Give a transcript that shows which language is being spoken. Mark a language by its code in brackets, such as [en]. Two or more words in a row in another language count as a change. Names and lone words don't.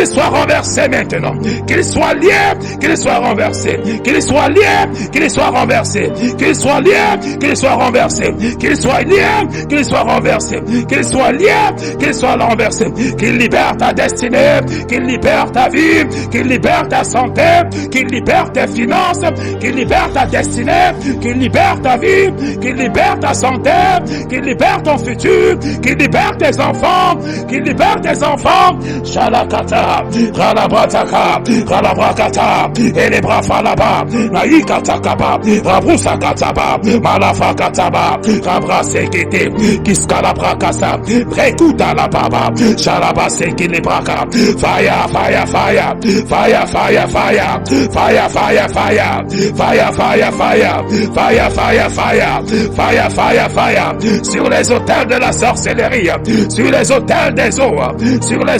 [fr] soit renversé maintenant, qu'il soit lié, qu'il soit renversé, qu'il soit lié, qu'il soit renversé, qu'il soit lié, qu'il soit renversé, qu'il soit lié, qu'il soit renversé, qu'il soit lié, qu'il soit renversé, qu'il libère ta destinée, qu'il libère ta vie, qu'il libère ta santé, qu'il libère tes finances, qu'il libère ta destinée, qu'il libère libère ta vie, qu'il libère ta santé, qu'il libère ton futur, qu'il libère tes enfants, qu'il libère tes enfants. Shalakata, Ralabrataka, Ralabrakata, Elebrafalaba, Naikatakaba, Rabrusakataba, Malafakataba, Rabrasekete, Kiskalabrakasa, Brekuta la baba, Shalabasekelebraka, [en] fire, fire, fire, fire, fire, fire, fire, fire, fire, fire, fire, fire, fire, fire, fire, fire, fire, fire, [fr] sur les autels de la sorcellerie, sur les autels des eaux, sur les